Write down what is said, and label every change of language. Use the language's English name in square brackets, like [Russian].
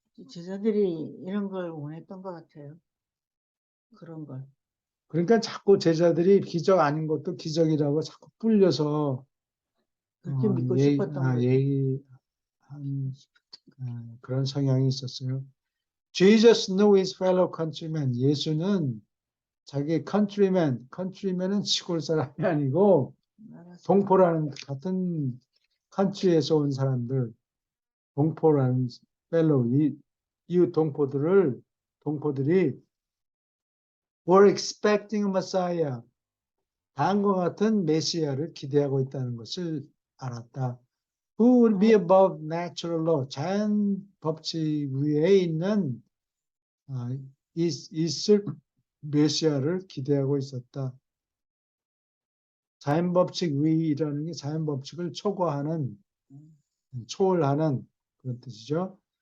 [Korean] 제자들이 이런 걸 원했던 것 같아요. 그런 걸. 그러니까 자꾸 제자들이 기적 아닌 것도 기적이라고 자꾸 불려서 그렇게 믿고 싶었던 거죠. 얘기한 그런 성향이 있었어요. [English] Jesus knew his fellow countrymen. [Korean] 예수는 자기 countrymen은 시골 사람이 아니고 동포라는 같은 country에서 온 사람들, 동포라는 fellow, 이웃 동포들이 [English] were expecting a Messiah. [Korean] 다음과 같은 메시아를 기대하고 있다는 것을 알았다. [English] Who would be above natural law? [Korean] 자연 법칙 위에 있는 있을 메시아를 기대하고 있었다. 자연 법칙 위라는 게 자연 법칙을 초월하는 그런 뜻이죠.